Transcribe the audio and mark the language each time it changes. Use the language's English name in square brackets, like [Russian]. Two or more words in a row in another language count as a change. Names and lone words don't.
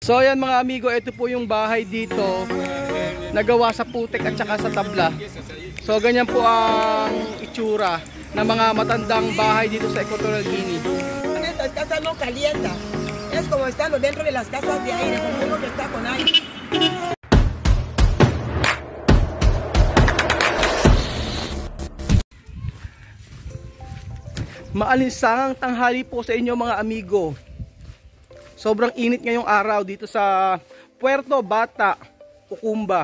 [Filipino] So ayan mga amigo, ito po yung bahay dito. Nagawa sa putik at saka sa tabla. So ganyan po ang itsura ng mga matandang bahay dito sa Equatorial Guinea. [Spanish] Estas casas no calienta. Es como estando dentro de las casas de aire, como uno que está con aire. [Filipino] Maalinsangang tanghali po sa inyo mga amigo. Sobrang init ngayong araw dito sa Puerto Bata, Ucumba.